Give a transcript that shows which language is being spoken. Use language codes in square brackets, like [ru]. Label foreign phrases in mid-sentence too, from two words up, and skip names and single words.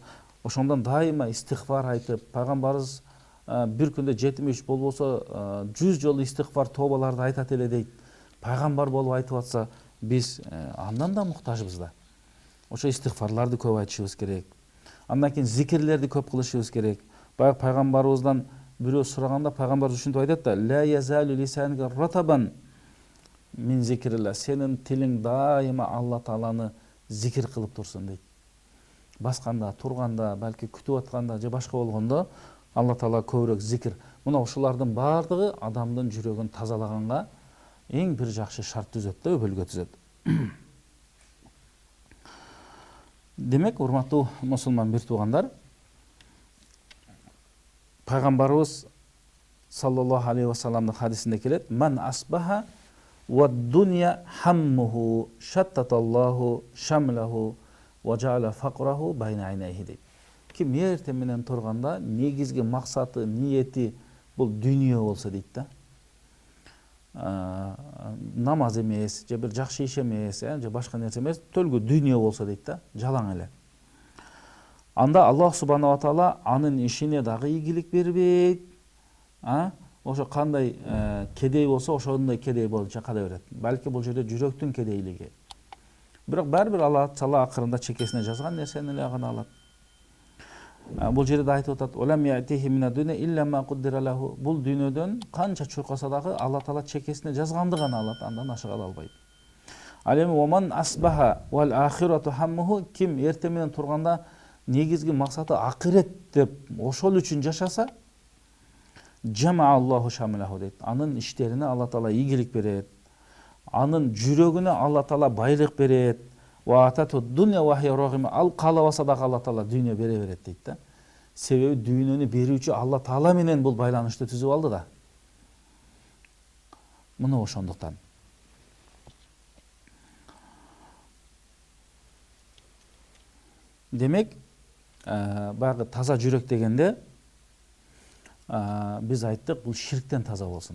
[ky] Ошондон дайыма истигфар айтып, пайгамбарыбыз бир күндө 73 болбосо 100 жолу истигфар тообаларды айтат эле дейт. Пайгамбар болуп айтып атса, биз андан да муктажбыз да. Ошо истигфарларды көп айтышыбыз керек. Андан кийин зикирлерди көп кылышыбыз керек. Баягы пайгамбарыбыздан бирөө сураганда пайгамбар ушинтип айтат да: [ar] "لا يزال لسانك رطبا من ذكر الله", [ky] сенин тилиң дайыма Алла Тааланы зикир кылып турсун дейт. Басканда, турганда, балки күтүп атканда же башка болгондо Алла Таала көбүрөөк зикир. Мына ушулардын бардыгы адамдын жүрөгүн тазалаганга эң бир жакшы шарт түзөт да, өбөлгө түзөт. Демек, урматтуу мусулман бир туугандар, пайгамбарыбыз [ar] صلى الله عليه وسلم [ky] хадисинде келет: [ar] "من أصبح والدنيا همه شتت الله شمله وجعل فقره بين عينيه" дейт. [ky] Ким эртең менен турганда негизги максаты, ниети бул дүйнө болсо дейт да. Намаз эмес, же бир жакшы иш эмес, же башка нерсе эмес, төлгө дүйнө болсо дейт да, жалаң эле. Анда [ar] الله سبحانه وتعالى [ky] анын ишине дагы ийгилик бербейт. Ошо кандай кедей болсо, ошондой кедей боюнча кала берет. Балки бул жерде жүрөктүн кедейлиги. Бирок баары-бир Алла Таала акырында чекесине жазган нерсени эле гана алат. Бул жерде айтып атат: [ar] "ولم يأته من الدنيا إلا ما قدر له". [ky] Бул дүйнөдөн канча чуркаса дагы Алла Таала чекесине жазганды гана алат, андан ашык ала албайт. Ал эми [ar] "ومن أصبح والآخرة همه", [ky] ким эртең менен турганда негизги максаты акырет деп ошол үчүн жашаса, [ar] "جمع الله شمله" [ky] дейт. Анын иштерине Алла Таала ийгилик берет. Анын жүрөгүнө Алла Таала байлык берет. [ar] وأتته الدنيا وهي راغمة. [ky] Ал каалабаса да Алла Таала дүйнө бере берет дейт да. Себеби дүйнөнү берүүчү Алла Таала менен бул байланышты түзүп алды да. Мына ошондуктан. Демек, баягы таза жүрөк дегенде биз айттык, бул ширктен таза болсун.